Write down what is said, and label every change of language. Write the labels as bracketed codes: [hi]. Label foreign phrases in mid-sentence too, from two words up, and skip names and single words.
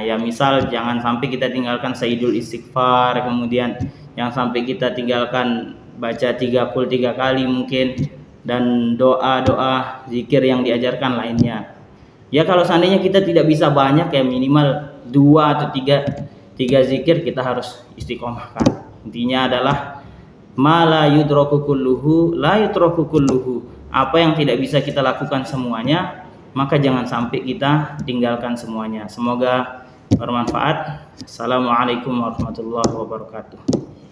[id] Ya misal jangan sampai kita tinggalkan [ar] سيد الاستغفار, [id] kemudian yang sampai kita tinggalkan baca 3 qul 3 kali mungkin, dan doa-doa zikir yang diajarkan lainnya. Ya kalau seandainya kita tidak bisa banyak, ya minimal 2 atau 3 zikir kita harus istiqomahkan. Intinya adalah [ar] ما لا يدرك كله لا يترك كله. [id] Apa yang tidak bisa kita lakukan semuanya, maka jangan sampai kita tinggalkan semuanya. Semoga bermanfaat. [ar] السلام عليكم ورحمة الله وبركاته.